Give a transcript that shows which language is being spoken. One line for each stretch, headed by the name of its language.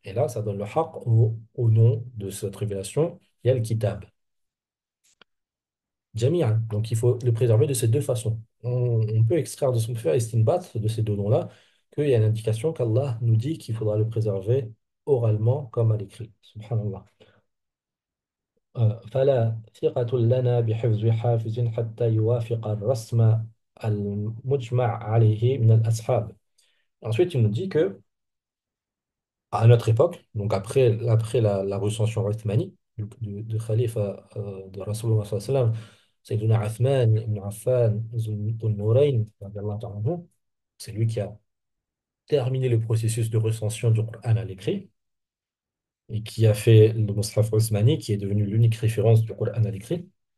French: Et là, ça donne le haqq au nom de cette révélation, il y a le kitab. Jami'an. Donc, il faut le préserver de ces deux façons. On peut extraire de son fait istinbat de ces deux noms-là qu'il y a une indication qu'Allah nous dit qu'il faudra le préserver oralement comme à l'écrit.
Arabic: Subhanallah. فلا ثقة لنا بحفظ حافظ حتى يوافق الرسم المجمع عليه من الأصحاب.
French: Ensuite, il nous dit que à notre époque, donc après la recension uthmanie, du khalifa de Rasulullah sallallahu alayhi wa sallam, Sayyidina Uthman ibn Affan Dhul Nurayn, radiyallahu ta'ala anhu. C'est lui qui a terminé le processus de recension du Coran à l'écrit et qui a fait le Mus'haf Othmani, qui est devenu l'unique référence du Coran à l'écrit.